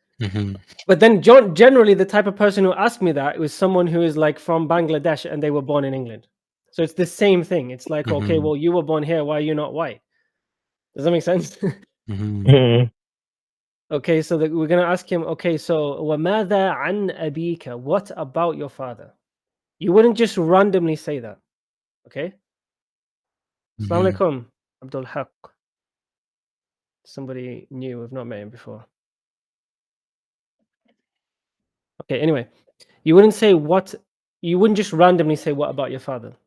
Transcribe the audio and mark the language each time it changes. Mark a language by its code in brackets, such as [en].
[en] Mhm. But then generally, the type of person who asked me that was someone who is like from Bangladesh and they were born in England. So it's the same thing. It's like, okay, Mhm. well, you were born here. Why are you not white? Does that make sense? Mhm. Mm. Okay, so we're gonna ask him. Okay, so [ar] وَمَاذَا عَنْ أَبِيكَ? [en] What about your father? You wouldn't just randomly say that. Okay. Assalamu Mhm. alaikum, Abdul Haq. Somebody new. We've not met him before. Okay. Anyway, you wouldn't say what. You wouldn't just randomly say what about your father.